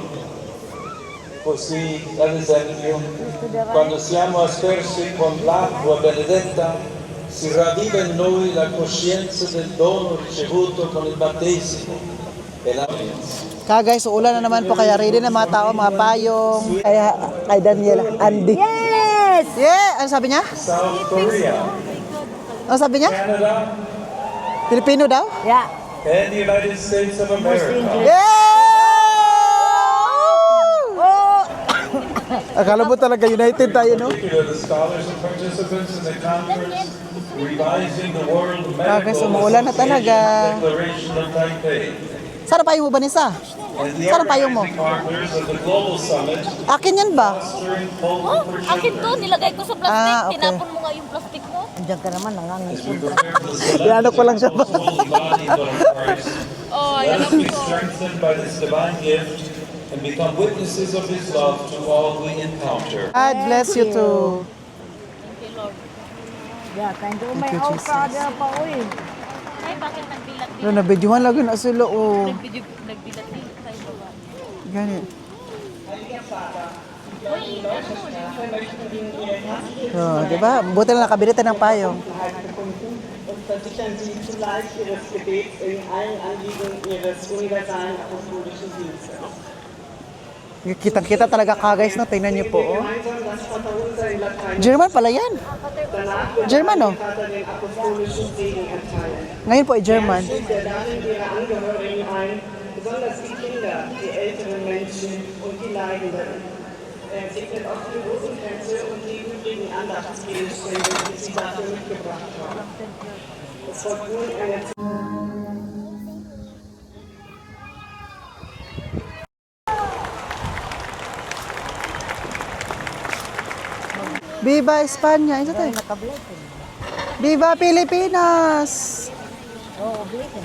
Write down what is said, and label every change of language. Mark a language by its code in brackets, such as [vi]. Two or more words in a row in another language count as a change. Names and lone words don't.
[it] Così, ad esempio, quando siamo aspersi con l'acqua benedetta, si ravviva in noi la coscienza del dono ricevuto con il battesimo e la [tl] Guys, ulan na naman po kaya ready na mga tao, mga payong. Kay Daniela, Andy. [en] Yes! [tl] Yeah! Ano sabi niya? [en] South Korea, [tl] Ano sabi niya? [en] Canada, [tl] Pilipino daw? [en] Yeah. and the United States of America. Yeah! [tl] Akala mo talaga United tayo, no? [en] Particularly the scholars and participants in the conference revising the World [tl] Guys, [en] Medical [tl] umuulan na talaga. [en] Association Declaration of Taipei. [tl] Saan ang payong mo, Vanessa? [en] And the [tl] Saan ang payong mo? [en] organizing partners of the Global Summit [tl] Akin yan ba? [en] fostering hope [tl] Oh, [en] for [tl] akin to, [en] children. [tl] nilagay ko sa plastic. Ah, okay. Tinapon mo nga yung plastic mo. Andiyan ka naman, [en] As we [tl] nangangipon. [en] prepare for the [tl] Inaano ko lang siya ba? [en] solemnity of the holy body of Christ, [tl] Oh, [en] let us be strengthened by this divine gift and become witnesses of His love to all we encounter. God bless you too. Yeah, kind of may you, out Jesus. [tl] ka dyan pa, uy. Ay, bakit nagbilat din? No, nabidyohan lagi na sila, oh. Nagbilat din sa baba. Ganyan. Oh, di ba? Buti na nakabirita ng payong. [de] Und versichern Sie zugleich Ihres Gebets in allen Anliegen Ihres universalen apostolischen Dienstes. [tl] Kitang-kita talaga ka, guys, no? Tingnan niyo po, oh. [de] Gemeinsam das Vaterunser in Latein. [tl] German pala yan. [de] Danach wird [tl] German, [de] der [tl] oh. [de] Vater den apostolischen Segen erteilen. [tl] Ngayon po ay German. [de] Er schickt darin ihre Angehörigen ein, besonders die Kinder, die älteren Menschen und die Leidenden. Er segnet auch die Rosenkranze und die übrigen Andachtsgegenstände, die Sie dafür mitgebracht haben. Es folgt nun eine [es] Viva España! [tl] Isa tayo. Nakablake. [es] Viva Pilipinas! [tl] Oo, blake.